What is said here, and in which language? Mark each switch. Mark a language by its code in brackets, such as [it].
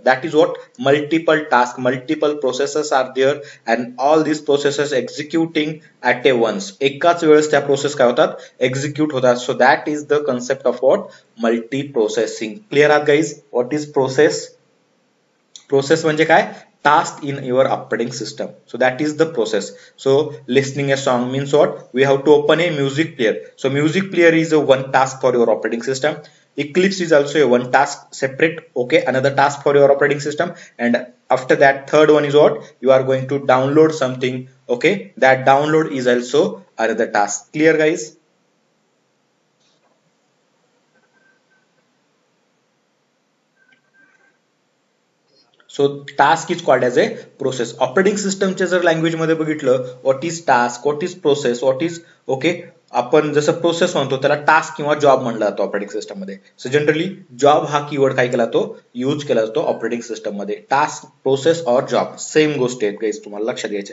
[en] That is what multiple task multiple processes are there and all this processes executing at a once. [mr] एकाच वेळेस त्या process काय होतात execute होतात. [en] So that is the concept of what multi processing. [mr] Clear आहात guys [en] What is process? [mr] Process म्हणजे काय [en] task in your operating system. So that is the process. So listening a song means what we have to open a music player. So music player is a one task for your operating system. Eclipse is also a one task separate okay another task for your operating system. And after that third one is what you are going to download something okay that download is also another task. Clear guys? So task is called as a process. [mr] Operating सिस्टमच्या जर language मध्ये बघितलं [en] what is task what is process what is okay [mr] आपण जसं process म्हणतो त्याला task किंवा job म्हणला जातो ऑपरेटिंग सिस्टम मध्ये. सो जनरली जॉब हा कीवर्ड काय केला तो यूज केला जातो ऑपरेटिंग सिस्टम मध्ये. टास्क प्रोसेस [hi] और [mr] जॉब सेम गोष्टी आहेत गाईज तुम्हाला लक्षात घ्यायचे.